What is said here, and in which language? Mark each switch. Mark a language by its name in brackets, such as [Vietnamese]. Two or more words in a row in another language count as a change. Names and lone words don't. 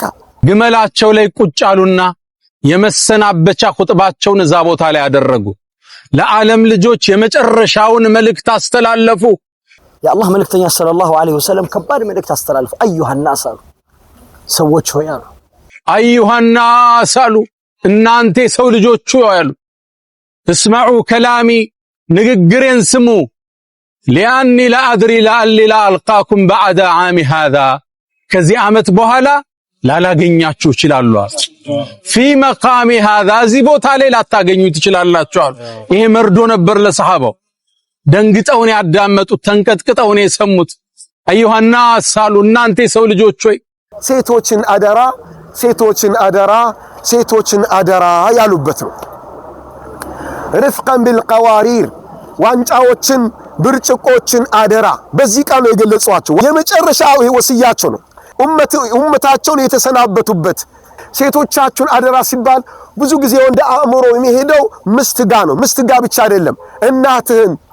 [Amharic] ግመላቸው ላይ ቁጭ አሉና የመሰናበቻ ኹጥባቸውን እዛ ቦታ ላይ ያደረጉ ለዓለም ልጆች የመጨረሻውን መልእክት አስተላለፉ የአላህ መልእክተኛ [Arabic] صلى الله عليه وسلم [Amharic] ከባድ መልእክት አስተላለፉ [Arabic] أيها الناس [Amharic] ሰዎች ሆይ አሉ [Arabic] أيها الناس [Amharic] አሉ እናንተ ሰው ልጆች አሉ [Arabic] اسمعوا كلامي [Amharic] ንግግሬን ስሙ [Arabic] لاني لا ادري لعلي لا القاكم بعد عام هذا [Amharic] ከዚህ ዓመት በኋላ ላላገኛችሁ ይችላል [Arabic] في مقام هذا [Amharic] እዚህ ቦታ ላይ ላታገኙት ይችላልላችሁ ይሄ መርዶ ነበር ለሰሃባው ደንግጠውን ያዳመጡት ተንቀጥቅጠውን የሰሙት [Arabic] أيها الناس [Amharic] አሉ እናንተ ሰው ልጆች ሆይ ሴቶችን አደራ ያሉበት ነው [Arabic] رفقا بالقوارير [Amharic] ዋንጫዎችን ብርጭቆችን አደራ በዚህ ቃል ነው የገለጿቸው የመጨረሻው ወሲያቸው ነው ኡመታቸውን የተሰናበቱበት ሴቶቻቸውን አደራ ሲባል ብዙ ጊዜ ወንድ አእምሮ የሚሄደው ምስትጋ ነው ምስትጋ ብቻ አይደለም እናትህን